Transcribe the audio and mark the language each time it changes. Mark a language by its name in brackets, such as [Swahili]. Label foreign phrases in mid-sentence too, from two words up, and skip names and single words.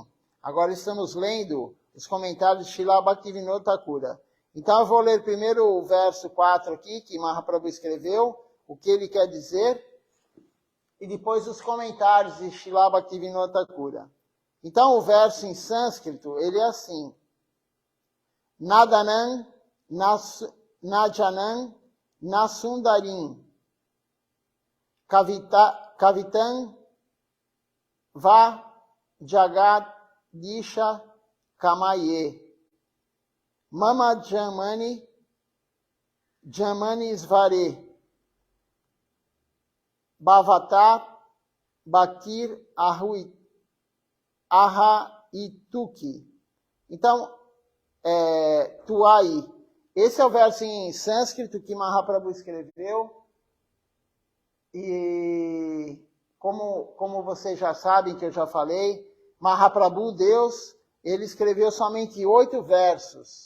[Portuguese] Agora estamos lendo os comentários de Srila Bhaktivinoda Thakura. Então, eu vou ler primeiro o verso 4 aqui, que Mahaprabhu escreveu, o que ele quer dizer, e depois os comentários de Srila Bhaktivinoda Thakura. Então, o verso em sânscrito, ele é assim: [Sanskrit] Nadanam, Najanam, Nasundarim, Kavitam, Va, Jagat, Disha, Kamaye, Mama Jamani, Jamani Svare, Bhavatar, Bhaktir, Ahaituki. [Portuguese] Então, Tuai. Esse é o verso em sânscrito que Mahaprabhu escreveu. E como vocês já sabem, que eu já falei, Mahaprabhu, Deus, ele escreveu somente 8 versos.